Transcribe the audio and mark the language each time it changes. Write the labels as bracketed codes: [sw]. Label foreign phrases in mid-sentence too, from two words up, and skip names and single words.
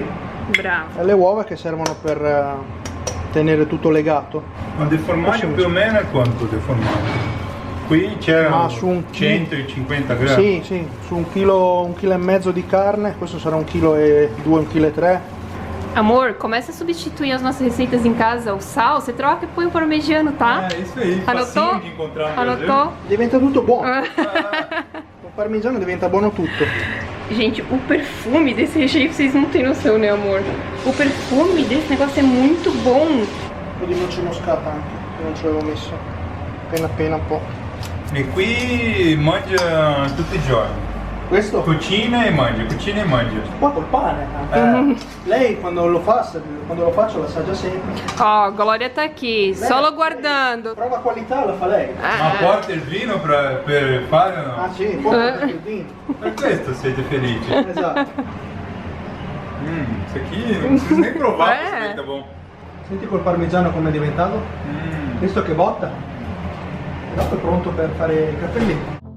[it] Bravo. E le uova che servono per tenere tutto legato. Ma del formaggio più o meno è quanto del formaggio? Qui c'erano Su un 150 grammi. Sì, su un chilo e mezzo di carne, questo sarà 1,2 kg, 1,3 kg. [pt] Amor, começa a substituir as nossas receitas em casa. O sal, você troca e põe o parmegiano, tá? Isso aí, Anotou? facinho [it] di incontrare [pt] no Brasil. Anotou? [it] Diventa tutto buono. Con parmigiano diventa buono tutto. [pt] Gente, o perfume desse recheio, vocês não têm noção, né, amor? O perfume desse negócio é muito bom. [it] Un po' di noce moscata anche, che non ci avevo messo. Appena un po'. E qui mangia tutti i giorni. Questo? Cucina e mangia. Qua col pane anche. Lei quando lo faccio l'assaggia sempre. [pt] Ó, Glória tá aqui, [it] solo guardando. Prova qualità la fa lei. Ma porta il vino per fare o no? Ah sì, poi il vino. Per questo siete felici. Esatto. [pt] Isso aqui non precisa nem provar, É. questo tá bom. [it] Senti col parmigiano come è diventato? Visto che botta? E dopo è pronto per fare i cappelletti.